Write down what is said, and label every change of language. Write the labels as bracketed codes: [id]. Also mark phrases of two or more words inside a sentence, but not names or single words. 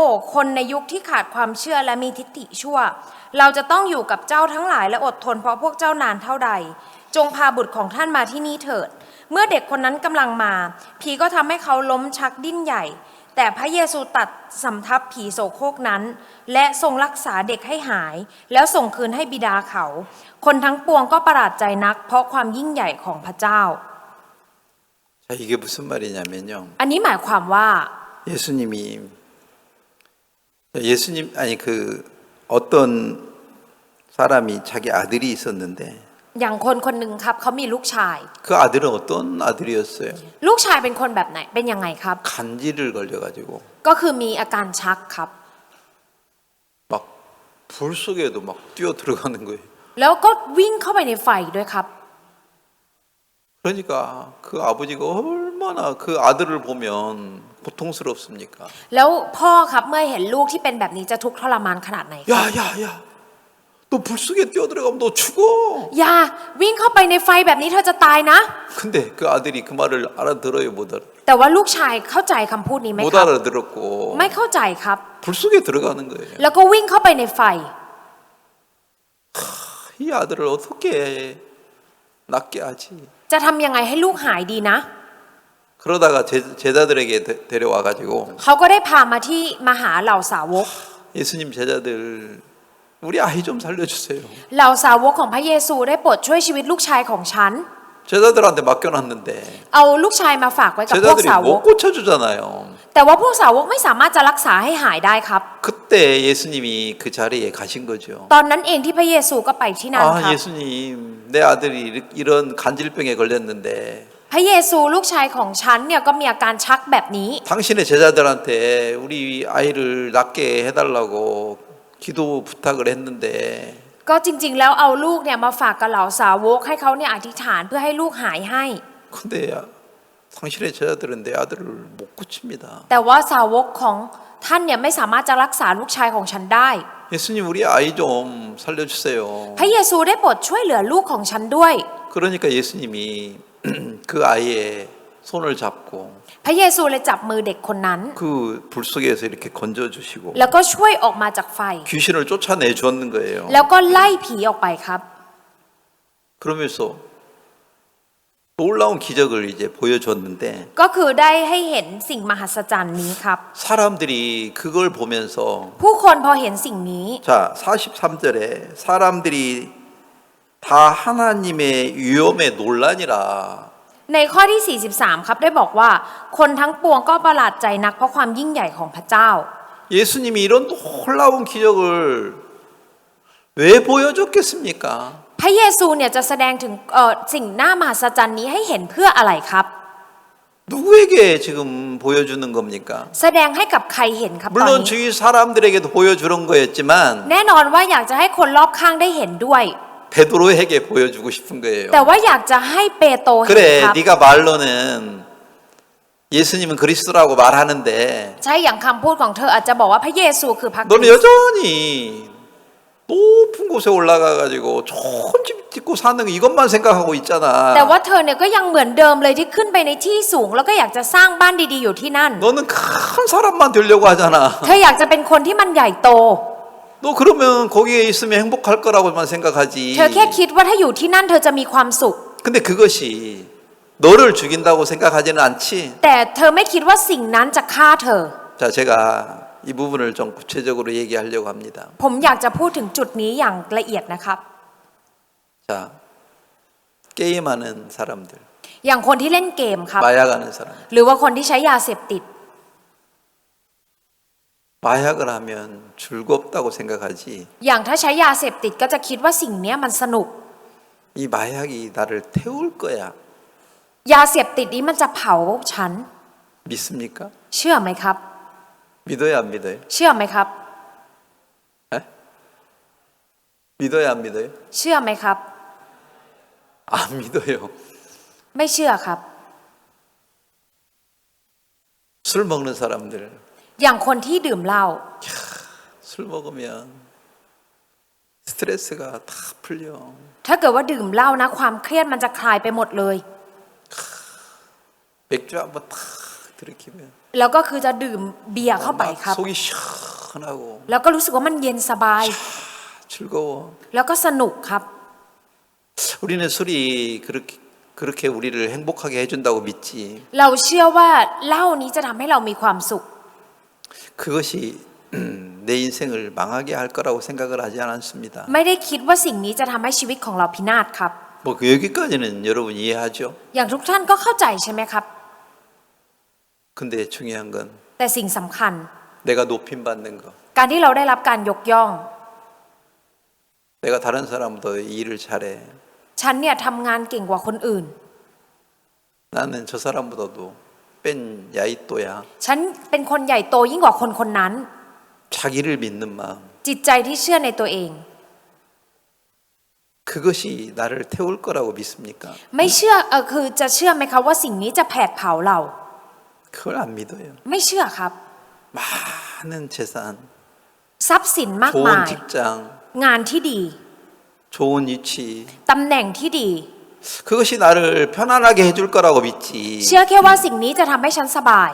[th] คนในยุคที่ขาดความเชื่อและมีทิฏฐิชั่ว เราจะต้องอยู่กับเจ้าทั้งหลายและอดทนเพราะพวกเจ้านานเท่าใด จงพาบุตรของท่านมาที่นี่เถิด เมื่อเด็กคนนั้นกำลังมาผีก็ทำให้เขาล้มชักดิ้นใหญ่ แต่พระเยซูตัดสำทับผีโสโครกนั้น และทรงรักษาเด็กให้หาย แล้วส่งคืนให้บิดาเขา คนทั้งปวงก็ประหลาดใจนักเพราะความยิ่งใหญ่ของพระเจ้า [ko] 자, 이게 무슨 말이냐면요. [th] อันนี้หมายความว่า [ko] 예수님 아니 그 어떤 사람이 자기 아들이 있었는데 [th] อย่างคนคนหนึ่งครับเขามีลูกชาย [ko] 그 아들은 어떤 아들이었어요? [th] ลูกชายเป็นคนแบบไหนเป็นยังไงครับ [ko] 간질을 걸려가지고 [th] ก็คือมีอาการชักครับ [ko] 막 불 속에도 막 뛰어 들어가는 거예요. [th] แล้วก็วิ่งเข้าไปในไฟด้วยครับ [ko] 그러니까 그 아버지가 얼마나 그 아들을 보면 고통스럽습니까? [th] แล้วพ่อครับเมื่อเห็นลูกที่เป็นแบบนี้จะทุกข์ทรมานขนาดไหนครับ [ko] 야야야, 너 불 속에 뛰어 들어가면 너 죽어. [th] อย่าวิ่งเข้าไปในไฟแบบนี้เธอจะตายนะ [ko] 근데 그 아들이 그 말을 알아들어요, 못 알아? [th] แต่ว่าลูกชายเข้าใจคำพูดนี้ไหม [ko] 못 [th] ครับ [ko] 알아들었고 [th] ไม่เข้าใจครับ [ko] 불 속에 들어가는 거예요. [th] แล้วก็วิ่งเข้าไปในไฟ [ko] 이 아들을 어떻게 낫게 하지? [th] จะทำยังไงให้ลูกหายดีนะ [ko] 그러다가 제자들에게 데려와 가지고 [th] เขาก็ได้พามาที่มหาเหล่าสาวก [ko] 예수님 제자들 우리 아이 좀 살려주세요. [th] เหล่าสาวกของพระเยซูได้โปรดช่วยชีวิตลูกชายของฉัน [ko] 제자들한테 맡겨놨는데 [th] เอาลูกชายมาฝากไว้กับพวก [ko] 제자들이 [th] สาวก [ko] 못 고쳐주잖아요. [th] แต่ว่าพวกสาวกไม่สามารถจะรักษาให้หายได้ครับ [ko] 그때 예수님이 그 자리에 가신 거죠. [th] ตอนนั้นเองที่พระเยซูก็ไปที่นั่นครับ [ko] 예수님 내 아들이 이런 간질병에 걸렸는데 [th] พระเยซูลูกชายของฉันเนี่ยก็มีอาการชักแบบนี้ [ko] 당신의 제자들한테 우리 아이를 낫게 해달라고 기도 부탁을 했는데 [th] ก็จริงๆแล้วเอาลูกเนี่ยมาฝากกับเหล่าสาวกให้เขาเนี่ยอธิษฐานเพื่อให้ลูกหายให้ [ko] 근데 당신의 제자들은 내 아들을 못 고칩니다. [th] แต่ว่าสาวกของท่านเนี่ยไม่สามารถจะรักษาลูกชายของฉันได้ [ko] 예수님 우리 아이 좀 살려주세요. [th] พระเยซูได้โปรดช่วยเหลือลูกของฉันด้วย [ko] 그러니까 예수님이 그 아이의 손을 잡고 [th] พระเยซูเลยจับมือเด็กคนนั้น [ko] 그 불 속에서 이렇게 건져주시고 [th] แล้วก็ช่วยออกมาจากไฟ [ko] 귀신을 쫓아내 주었는 거예요. [th] แล้วก็ไล่ผีออกไปครับ [ko] 그러면서 놀라운 기적을 이제 보여줬는데 [th] ก็คือได้ให้เห็นสิ่งมหัศจรรย์นี้ครับ [ko] 사람들이 그걸 보면서 [th] ผู้คนพอเห็นสิ่งนี้ [ko] 자 43절에 사람들이 다 하나님의 위엄에 놀라니라. [th] ในข้อที่ 43 ครับได้บอกว่าคนทั้งปวงก็ประหลาดใจนักเพราะความยิ่งใหญ่ของพระเจ้า [ko] 예수님이 이런 놀라운 기적을 왜 보여줬겠습니까? [th] พระเยซูเนี่ยจะแสดงถึงสิ่งน่ามหัศจรรย์นี้ให้เห็นเพื่ออะไรครับ [ko] 누구에게 지금 보여주는 겁니까? [th] แสดงให้กับใครเห็นครับตอน [ko] 물론 [th] นี้ [ko] 주위 사람들에게도 보여주는 거였지만 [th] แน่นอนว่าอยากจะให้คนรอบข้างได้เห็นด้วย [ko] 베드로에게 보여주고 싶은 거예요. [th] แต่ว่าอยากจะให้เปโตรเห็น [ko] 그래, [th] ครับ [ko] 네가 말로는 예수님은 그리스도라고 말하는데 [th] ใช่อย่างคำพูดของเธออาจจะบอกว่าพระเยซูคือพระค [ko] 너는 [th] ริสต์ [ko] 여전히 높은 곳에 올라가 가지고 좋은 집 짓고 사는 거 이것만 생각하고 있잖아. [th] แต่ว่าเธอเนี่ยก็ยังเหมือนเดิมเลยที่ขึ้นไปในที่สูง แล้วก็อยากจะสร้างบ้านดีๆอยู่ที่นั่น [ko] 너는 큰 사람만 되려고 하잖아. [th] เธออยากจะเป็นคนที่มันใหญ่โต [ko] 너 그러면 거기에 있으면 행복할 거라고만 생각하지. [th] เธอแค่คิดว่าถ้าอยู่ที่นั่นเธอจะมีความสุข [ko] 근데 그것이 너를 죽인다고 생각하지는 않지. [th] แต่เธอไม่คิดว่าสิ่งนั้นจะฆ่าเธอ [ko] 자, 제가 이 부분을 좀 구체적으로 얘기하려고 합니다. [th] ผมอยากจะพูดถึงจุดนี้อย่างละเอียดนะครับ [ko] 자, 게임하는 사람들, [th] อย่างคนที่เล่นเกมครับ [ko] 마약하는 사람, [th] หรือว่าคนที่ใช้ยาเสพติด [ko] 마약을 하면 즐겁다고 생각하지. [th] อย่างถ้าใช้ยาเสพติดก็จะคิดว่าสิ่งเนี้ยมันสนุก [ko] 이 마약이 나를 태울 거야. [th] ยาเสพติดนี้มันจะเผาฉัน [ko] 믿습니까? [th] เชื่อไหมครับ [ko] 믿어요, 안 믿어요? [th] เชื่อไหมครับ [ko] 에? 믿어요, 안 믿어요? [th] เชื่อไหมครับ [ko] 안 믿어요. [th] ไม่เชื่อครับ [ko] 술 먹는 사람들 [th] อย่างคนที่ดื่มเหล้า [ko] 술 먹으면 스트레스가 다 풀려. [th] ถ้าเกิดว่าดื่มเหล้านะความเครียดมันจะคลายไปหมดเลย [ko] 맥주 한번 탁 들이키면 [th] แล้วก็คือจะดื่มเบียร์เข้าไปครับ [ko] 속이 시원하고 [th] แล้วก็รู้สึกว่ามันเย็นสบาย [ko] 즐거워. [th] แล้วก็สนุกครับ [ko] 우리는 술이 그렇게 우리를 행복하게 해준다고 믿지. [th] เราเชื่อว่าเหล้านี้จะทำให้เรามีความสุข [ko] 그것이 내 인생을 망하게 할 거라고 생각을 하지 않습니다. [th] ไม่ได้คิดว่าสิ่งนี้จะทำให้ชีวิตของเราพินาศครับ [ko] 뭐 여기까지는 여러분 이해하죠? [th] อย่างทุกท่านก็เข้าใจใช่ไหมครับ [ko] 근데 중요한 건 [th] แต่สิ่งสำคัญ [ko] 내가 높임 받는 거. [th] การที่เราได้รับการยกย่อง [ko] 내가 다른 사람보다 일을 잘해. [th] ฉันเนี่ยทำงานเก่งกว่าคนอื่น [ko] 나는 저 사람보다도 뺀 야이또야. [th] ฉันเป็นคนใหญ่โตยิ่งกว่าคนคนนั้น [ko] 자기를 믿는 마음. [th] จิตใจที่เชื่อในตัวเอง [ko] 그것이 나를 태울 거라고 믿습니까? [th] ไม่เชื่อคือจะเชื่อไหมคะว่าสิ่งนี้จะแผดเผาเรา [ko] 그걸 안 믿어요. [th] ไม่เชื่อครับ [ko] 많은 재산, [th] ทรัพย์สินมากมา [ko] 좋은 [th] ย [ko] 직장, [th] งานที่ดี [ko] 좋은 위치. [th] ตำแหน่งที่ดี [ko] 그것이 나를 편안하게 해줄 거라고 믿지. [th] เชื่อแค่ว่าสิ่งนี้จะทำให้ฉันสบาย